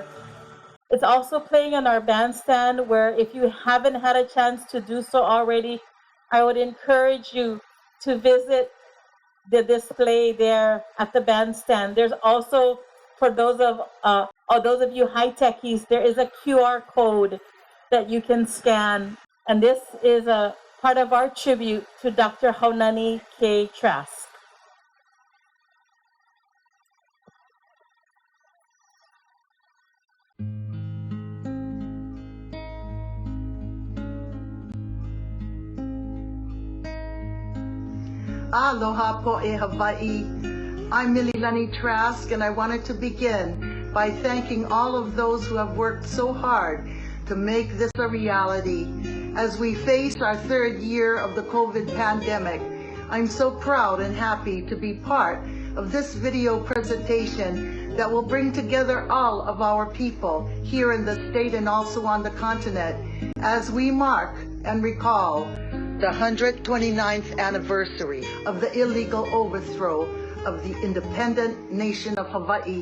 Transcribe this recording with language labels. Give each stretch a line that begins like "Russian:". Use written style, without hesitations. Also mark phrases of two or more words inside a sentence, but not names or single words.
English: It's also playing on our bandstand, where if you haven't had a chance to do so already, I would encourage you to visit the display there at the bandstand. There's also, for those of you high techies, there is a QR code that you can scan. And this is a part of our tribute to Dr. Haunani Kay-Trask.
Hawaiian: Aloha po'e Hawaii.
English: I'm Mililani Trask, and I wanted to begin by thanking all of those who have worked so hard to make this a reality. As we face our third year of the COVID pandemic, I'm so proud and happy to be part of this video presentation that will bring together all of our people here in the state and also on the continent as we mark and recall the 129th anniversary of the illegal overthrow of the independent nation of Hawaii.